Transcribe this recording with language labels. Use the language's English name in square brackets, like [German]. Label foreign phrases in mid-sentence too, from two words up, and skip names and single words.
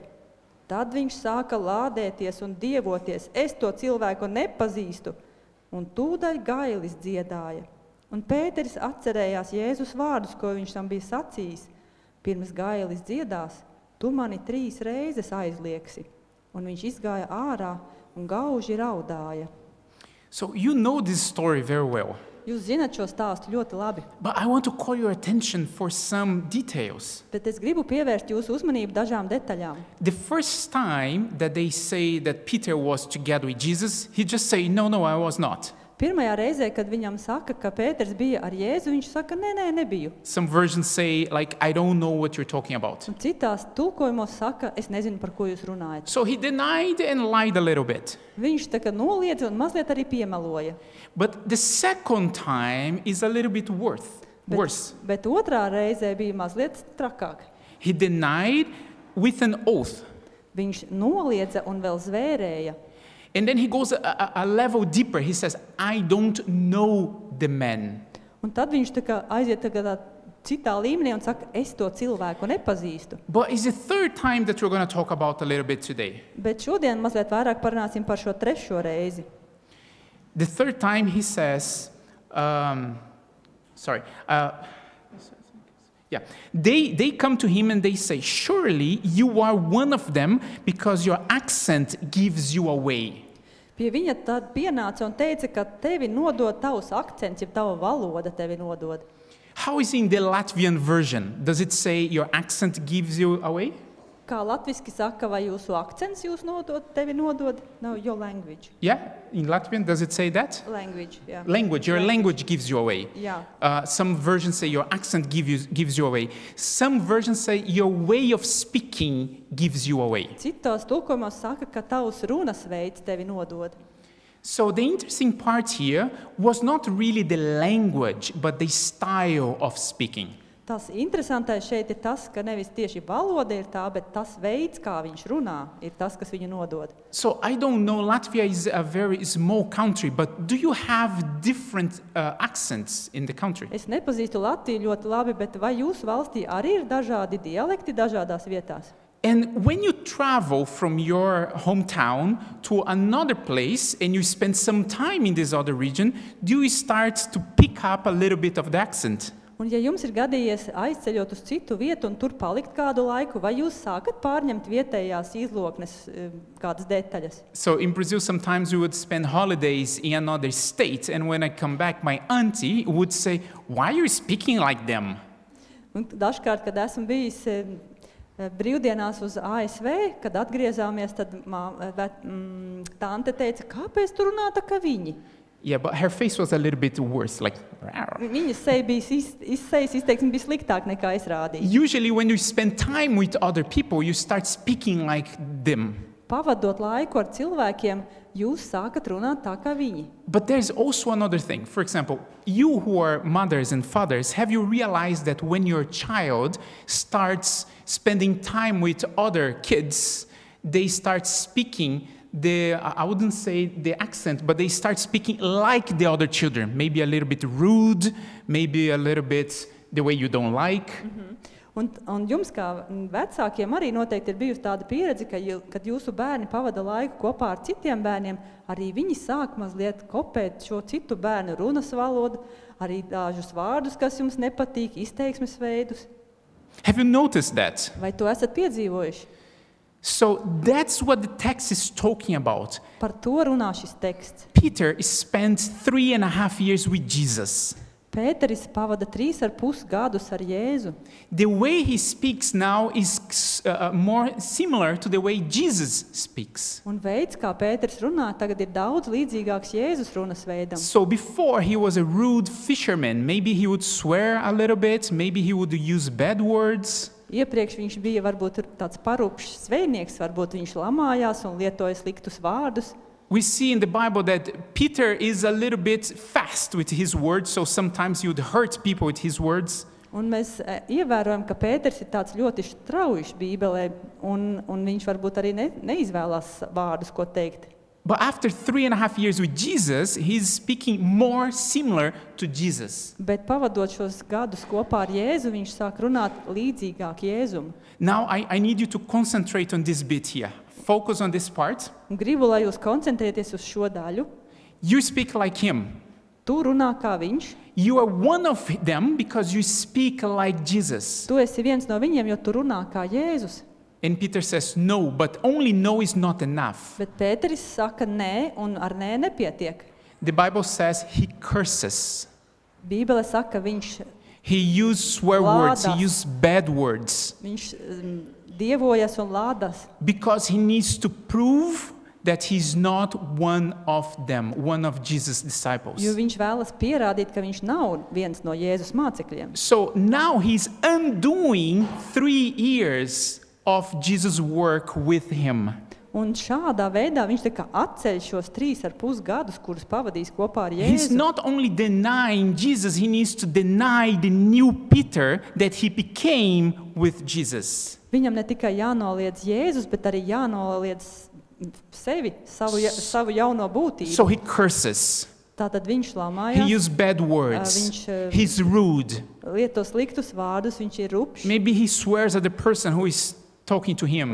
[Latvian] Tad viņš sāka lādēties un dievoties: Es to cilvēku nepazīstu, un tūdaļ gailis dziedāja. Un Pēteris atcerējās Jēzus vārdus, ko viņš tam bija sacījis: Pirms gailis dziedās, tu mani 3 reizes aizliegsi. Un viņš izgāja ārā un gauži raudāja. [English] So you know this story very well. [Latvian] Jūs zināt šo stāstu ļoti labi. [English] But I want to call your attention for some details. [Latvian] Bet es gribu pievērst jūsu uzmanību dažām detaļām. [English] The first time that they say that Peter was together with Jesus, he just say, no, I was not. [Latvian] Pirmajā reizē, kad viņam saka, ka Pēters bija ar Jēzu, viņš saka: Nē, nebiju. [English] Some versions say, like, I don't know what you're talking about. [Latvian] Un citās tulkojumos saka: Es nezinu, par ko jūs runājat. [English] So he denied and lied a little bit. [Latvian] Viņš tā kā noliedza un mazliet arī piemeloja. [English] But the second time is a little bit worse. [Latvian] Bet otrā reizē bija mazliet trakāk. [English] He denied with an oath. [Latvian] Viņš noliedza un vēl zvērēja. [English] And then he goes a level deeper. He says, I don't know the man. [Latvian] Un tad viņš tā kā aiziet tādā citā līmenī un saka: Es to cilvēku nepazīstu. [English] But it's the third time that we're going to talk about a little bit today. [Latvian] Bet šodien mazliet vairāk parunāsim par šo trešo reizi. [English] The third time he says, they come to him and they say, surely you are one of them because your accent gives you away. [Latvian] Pie viņa tad pienāca un teica, ka tevi nodod tavs akcents, ja tava valoda tevi nodod. [English] How is it in the Latvian version? Does it say your accent gives you away? [Latvian] Kā latviski saka, vai jūsu akcents tevi nodod? [English] No, your language. Yeah, in Latvian, does it say that? Language, yeah. Your language gives you away. Yeah. Some versions say your accent gives you away. Some versions say your way of speaking gives you away. [Latvian] Citos tulkojumos saka, ka tavs runas veids tevi nodod. [English] So the interesting part here was not really the language, but the style of speaking. [Latvian] Tas interesantais šeit ir tas, ka nevis tieši valoda ir tā, bet tas veids, kā viņš runā, ir tas, kas viņu nodod. [English] So I don't know, Latvia is a very small country, but do you have different accents in the country? [Latvian] Es nepazīstu Latviju ļoti labi, bet vai jūsu valstī arī ir dažādi dialekti dažādās vietās? [English] And when you travel from your hometown to another place and you spend some time in this other region, do you start to pick up a little bit of the accent? [Latvian] Un ja jums ir gadījies aizceļot uz citu vietu un tur palikt kādu laiku, vai jūs sākat pārņemt vietējās izloknes kādas detaļas? [English] So in Brazil, sometimes we would spend holidays in another state, and when I come back, my auntie would say, "Why are you speaking like them?" [Latvian] Un dažkārt, kad esmu bijis brīvdienās uz ASV, kad atgriezāmies, tad tante teica, kāpēc tu runā tā kā viņi? [English] Yeah, but her face was a little bit worse, like. [Latvian] Viņas seja sejas izteiksme bija sliktāk nekā es rādīju. [English] Usually when you spend time with other people, you start speaking like them. [Latvian] Pavadot laiku ar cilvēkiem, jūs sākat runāt tā kā viņi. [English] But there's also another thing. For example, you who are mothers and fathers, have you realized that when your child starts spending time with other kids, they start speaking I wouldn't say the accent, but they start speaking like the other children. Maybe a little bit rude, maybe a little bit the way you don't like. [Latvian] Un jums kā vecākiem arī noteikti ir bijusi tāda pieredze, ka, kad jūsu bērni pavada laiku kopā ar citiem bērniem, arī viņi sāk mazliet kopēt šo citu bērnu runas valodu, arī dažus vārdus, kas jums nepatīk, izteiksmes veidus. [English] Have you noticed that? [Latvian] Vai to esat piedzīvojuši? [English] So that's what the text is talking about. [Latvian] Par to runā šis teksts. [English] Peter spent 3.5 years with Jesus. [Latvian] Pēteris pavada 3,5 gadus ar Jēzu. [English] The way he speaks now is more similar to the way Jesus speaks. [Latvian] Un veids, kā Pēteris runā, tagad ir daudz līdzīgāks Jēzus runas veidam. [English] So before he was a rude fisherman. Maybe he would swear a little bit. Maybe he would use bad words. [Latvian] Iepriekš viņš bija varbūt tāds parupšs zvejnieks, varbūt viņš lamājās un lietoja sliktus vārdus. [English] We see in the Bible that Peter is a little bit fast with his words, so sometimes he would hurt people with his words. [Latvian] Un mēs ievērojam, ka Pēters ir tāds ļoti straujš Bībelē, un viņš varbūt arī neizvēlās vārdus, ko teikt. [English] But after 3.5 years with Jesus, he's speaking more similar to Jesus. [Latvian] Bet pavadot šos gadus kopā ar Jēzu, viņš sāk runāt līdzīgāk Jēzum. [English] Now I need you to concentrate on this bit here. Focus on this part. [Latvian] Un gribu, lai jūs koncentrēties uz šo daļu. [English] You speak like him. [Latvian] Tu runā kā viņš. [English] You are one of them because you speak like Jesus. [Latvian] Tu esi viens no viņiem, jo tu runā kā Jēzus. [English] And Peter says, no, but only no is not enough. [Latvian] Bet Pēteris saka nē, un ar nē nepietiek. [English] The Bible says he curses. [Latvian] Bībele saka, viņš [English] He used swear words. He [Latvian] Lādas. [English] used bad words. [Latvian] Viņš dievojas un lādas. [English] Because he needs to prove that he's not one of them, one of Jesus' disciples. [Latvian] Jo viņš vēlas pierādīt, ka viņš nav viens no Jēzus mācekļiem. [English] So now he's undoing 3 years of Jesus' work with him. [Latvian] Un šādā veidā viņš tā kā atceļ šos 3,5 gadus, kurus pavadīs kopā ar [English] He's [Latvian] Jēzu. [English] not only denying Jesus, he needs to deny the new Peter that he became with Jesus. [Latvian] Viņam ne tikai jānoliedz Jēzus, bet arī jānoliedz sevi, savu jauno būtību. [English] So he curses. [Latvian] Tātad viņš [English] He [Latvian] lamājās, [English] uses bad words. [Latvian] viņš [English] He's rude. [Latvian] lieto sliktus vārdus, viņš ir rupšs. [English] Maybe he swears at the person who is talking to him